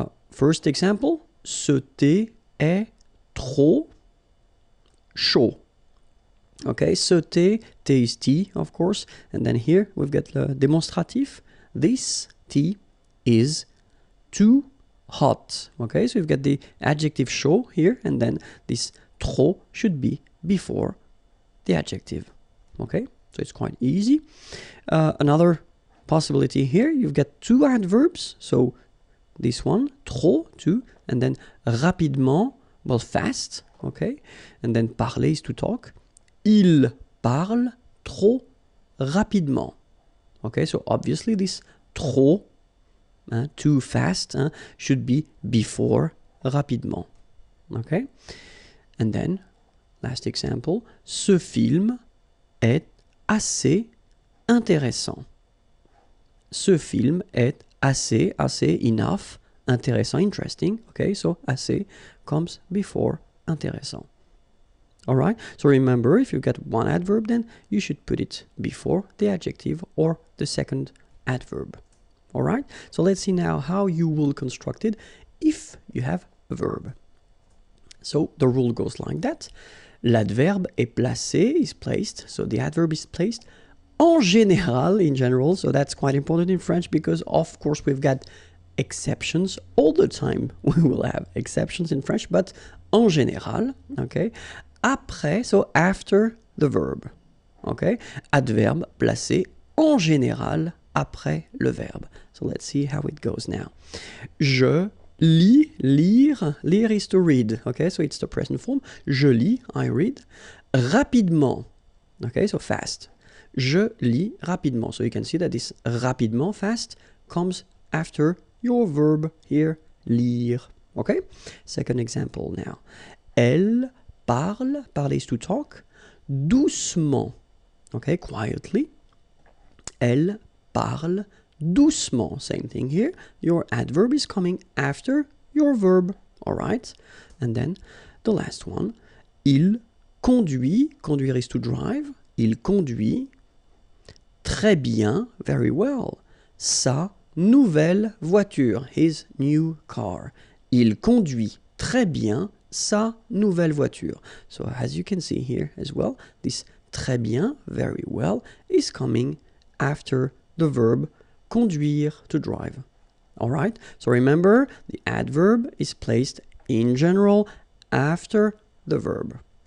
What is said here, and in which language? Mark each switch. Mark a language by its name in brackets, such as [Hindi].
[English] First example, [French] ce thé est trop chaud. [English] Okay, [French] ce thé [English] is tea, of course. And then here we've got the demonstrative. This tea is too hot. Okay, so we've got the adjective chaud here, and then this trop should be before the adjective. Okay, so it's quite easy. Another possibility here, you've got two adverbs. So this one, trop, two, and then rapidement, well, fast, okay? And then parler is to talk. [French] Il parle trop rapidement. [English] Okay, so obviously this trop, too fast, should be before rapidement. Okay? And then, last example, [French] ce film est assez intéressant. Ce film est assez, enough, intéressant, interesting. [English] Okay, so assez comes before intéressant. All right, so remember, if you've got one adverb, then you should put it before the adjective or the second adverb. All right, so let's see now how you will construct it if you have a verb. So the rule goes like that. [French] L'adverbe est placé, [English] is placed, so the adverb is placed [French] en général, [English] in general, so that's quite important in French because, of course, we've got exceptions all the time. We will have exceptions in French, but [French] en général, [English] okay? [French] Après, [English] so after the verb, okay? [French] Adverbe placé en général après le verbe. [English] So let's see how it goes now. [French] Je lis, lire. Lire [English] is to read, okay? So it's the present form. [French] Je lis, [English] I read. [French] Rapidement, [English] okay? So fast. [French] Je lis rapidement. [English] So you can see that this rapidement, fast, comes after your verb here, lire. Okay? Second example now. [French] Elle parle, parler [English] is to talk, [French] doucement. [English] Okay, quietly. [French] Elle parle doucement. [English] Same thing here. Your adverb is coming after your verb. All right? And then the last one. [French] Il conduit. Conduire is to drive. Il conduit très bien, [English] very well, [French] sa nouvelle voiture, [English] his new car. [French] Il conduit très bien sa nouvelle voiture. [English] So as you can see here as well, this [French] très bien, [English] very well, is coming after the verb conduire, to drive. All right? So remember, the adverb is placed in general after the verb.